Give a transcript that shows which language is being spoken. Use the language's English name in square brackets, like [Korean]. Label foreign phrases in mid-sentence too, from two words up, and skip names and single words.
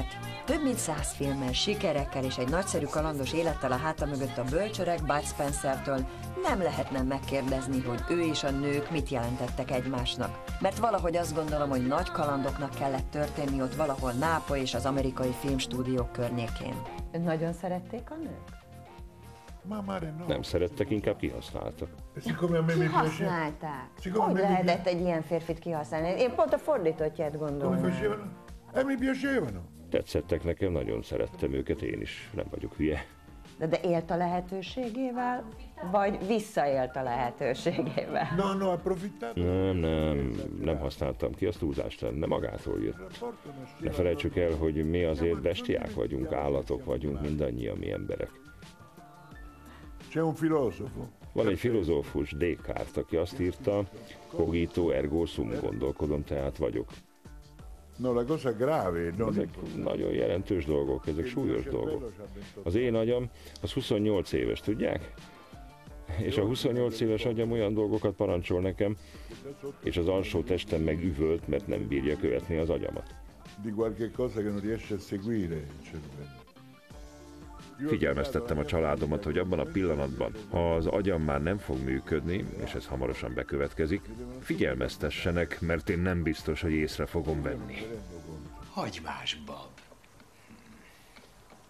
[Hungarian] Több mint 100 filmmel, sikerekkel és egy nagyszerű kalandos élettel a háta mögött a bölcsöreg Bud Spencertől nem lehetne megkérdezni, hogy ő és a nők mit jelentettek egymásnak. Mert valahogy azt gondolom, hogy nagy kalandoknak kellett történni ott valahol Nápoly és az amerikai filmstúdiók környékén. Nagyon szerették a nők? [Italian] Ma mare no. [Hungarian] Nem szerettek, inkább kihasználtak. [Italian] E siccome a me mi piace, [Hungarian] Kihasználták. [Italian] Siccome [Hungarian] Hogy [Italian] a me mi [Hungarian] lehetett egy ilyen férfit kihasználni? Én pont a fordítottját [Italian] come [Hungarian] gondolnám. [Italian] facevano? E mi piacevano. [Hungarian] Tetszettek nekem, nagyon szerettem őket, én is. Nem vagyok hülye. De élt a lehetőségével, vagy visszaélt a lehetőségével? [Italian] No, approfittato. [Hungarian] Nem használtam ki, az túlzást lenne, magától jött. Ne felejtsük el, hogy mi azért bestiák vagyunk, állatok vagyunk, mindannyian mi emberek. [Italian] C'è un filosofo. [Hungarian] Van egy filozófus, Descartes, aki azt írta, [Latin] cogito ergo sum, [Hungarian] gondolkodom, tehát vagyok. [Italian] No, la cosa grave, non [Hungarian] Ezek nagyon jelentős dolgok, ezek súlyos dolgok. Az én agyam, az 28 éves, tudják? És a 28 éves agyam olyan dolgokat parancsol nekem, és az alsó testem meg üvölt, mert nem bírja követni az agyamat. [Italian] di qualche cosa che non riesce a seguire il cervello. [Hungarian] Figyelmeztettem a családomat, hogy abban a pillanatban, ha az agyam már nem fog működni, és ez hamarosan bekövetkezik, figyelmeztessenek, mert én nem biztos, hogy észre fogom venni. Hagymás bab.